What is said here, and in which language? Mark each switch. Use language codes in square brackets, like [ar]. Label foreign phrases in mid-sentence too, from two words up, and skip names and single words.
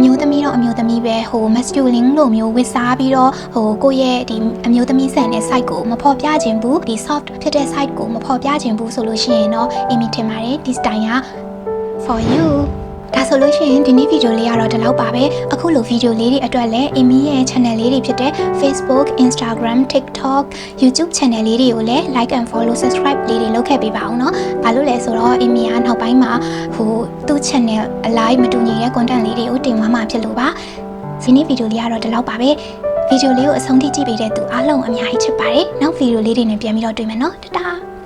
[my] မျိုးသမီးတော့အမျိုးသမီးပဲmasculine လို့မျိုးဝစ်စားပြီးတော့ကိုယ့်ရဲ့ဒီအမျိုးသမီးဆန်တဲ့ site ကိုမဖော်ပြခြင်းဘူးဒီ soft ဖြစ် တဲ့ site ကိုမဖော်ပြခြင်းဘူးဆိုလို့ရှိရင်တော့အင်မီထင်ပါတယ်ဒီ style က [en] for you [my] ဒါဆိုလို့ရှိ ရင်ဒီနေ့ဗီဒီယိုလေးကတော့ဒီလောက်ပါပဲအခုလိုဗီဒီယိုလေးတွေအတွက်လည်းအင်မီရဲ့ channel လေးတွေဖြစ်တဲ့ Facebook, Instagram, TikTok, YouTube channel လေးတွေကိုလည်း [en] like and follow, subscribe [my] လေးတွေလုပ်ခဲ့ပေးပါအောင်เนาะဘာလို့လဲဆိုတော့အင်မီကနောက်ပိုင်းမှာသူ့ channel အလိုက်မတူညီတဲ့ content လေးတွေကိုတင်သွားမှာဖြစ်လို့ပါဒီနေ့ဗီဒီယိုလေးကတော့ဒီလောက်ပါပဲဗီဒီယိုလေးကိုအဆုံးထိကြည့်ပေးတဲ့သူအားလုံးအများကြီးချစ်ပါတယ်နောက်ဗီဒီယိုလေးတွေနဲ့ပြန်ပြီးတော့တွေ့မယ်เนาะတတား